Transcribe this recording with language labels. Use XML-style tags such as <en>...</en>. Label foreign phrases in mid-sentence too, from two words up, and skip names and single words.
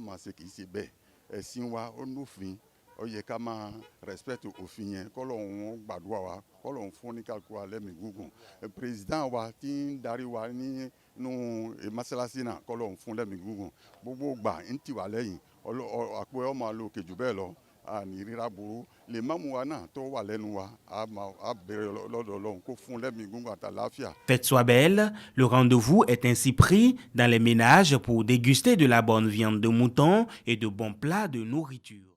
<yo>máa ṣe kì í ṣe bẹ́ẹ̀ ẹ̀sìn wa ó nófin ó yẹ ká máa respect òfin yẹn k'Ọlọ́run gbàdúrà wa k'Ọlọ́run fún ní kálukú wa lẹ́mìí gígùn président wa tí ń darí wa nínú mọ́sálásí náà k'Ọlọ́run fún lẹ́mìí gígùn gbogbo gbà ń tì wá lẹ́yìn àpò ẹ̀ ọ́ máa lo òkè jù bẹ́ẹ̀ lọ àní ríra burú lè má mú wa náà tó wà lẹ́nu wa a bẹ̀rẹ̀ lọ́dọ̀ Ọlọ́run kó fún lẹ́mìí gígùn àtàláfíà.</yo> <fr>Fête soit belle, le rendez-vous est ainsi pris dans les ménages pour déguster de la bonne viande de mouton et de bons plats de nourriture.</fr>